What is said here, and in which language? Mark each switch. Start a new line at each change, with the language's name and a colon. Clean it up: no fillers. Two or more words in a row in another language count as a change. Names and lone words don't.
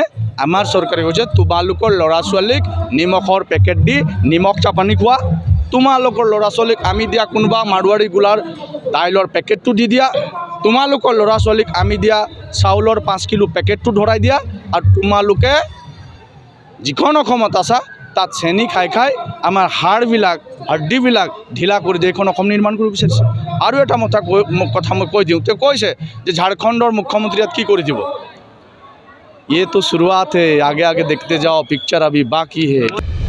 Assamese: আমাৰ চৰকাৰে কৈছে তোমালোকৰ ল'ৰা ছোৱালীক নিমখৰ পেকেট দি নিমখ চাপানি খোৱা, তোমালোকৰ ল'ৰা ছোৱালীক আমি দিয়া কোনোবা মাৰোৱাৰী গোলাৰ দাইলৰ পেকেটটো দি দিয়া, তোমালোকৰ ল'ৰা ছোৱালীক আমি দিয়া চাউলৰ 5 কিলো পেকেটটো ধৰাই দিয়া, আৰু তোমালোকে যিখন অসমত আছা তাত চেনি খাই আমাৰ হাড়বিলাক ঢিলা কৰি দিয়ে। এইখন অসম নিৰ্মাণ কৰিব বিচাৰিছে। আৰু এটা কথা মই কৈ দিওঁ, তেওঁ কৈছে যে ঝাৰখণ্ডৰ মুখ্যমন্ত্ৰী ইয়াত কি কৰি দিব।
Hindi: ये तो शुरुआत है, आगे देखते जाओ, पिक्चर अभी बाकी है।